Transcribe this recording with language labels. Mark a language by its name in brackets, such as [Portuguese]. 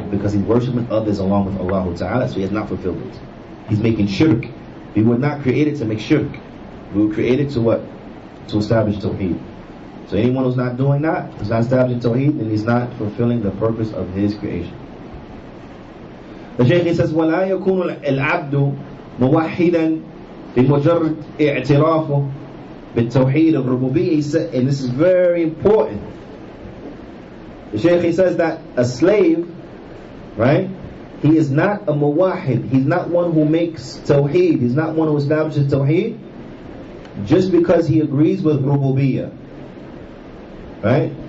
[English] Because he's worshiping others along with Allah Ta'ala, so he has not fulfilled it. He's making shirk. We were not created to make shirk. We were created to what? To establish Tawheed. So anyone who's not doing that, who's not establishing Tawheed, then he's not fulfilling the purpose of his creation. The Shaykh says, [Arabic] وَلَا يَكُونُ الْعَبْدُ مُوَحِّدًا بِمُجَرِّدْ اِعْتِرَافُهُ بِالتَّوْحِيدِ الرُّبُوبِيَّةِ. [English] And this is very important. The Shaykh he says that a slave, right, he is not a muwahid. He's not one who makes tawheed. He's not one who establishes tawheed just because he agrees with rububiyyah. Right?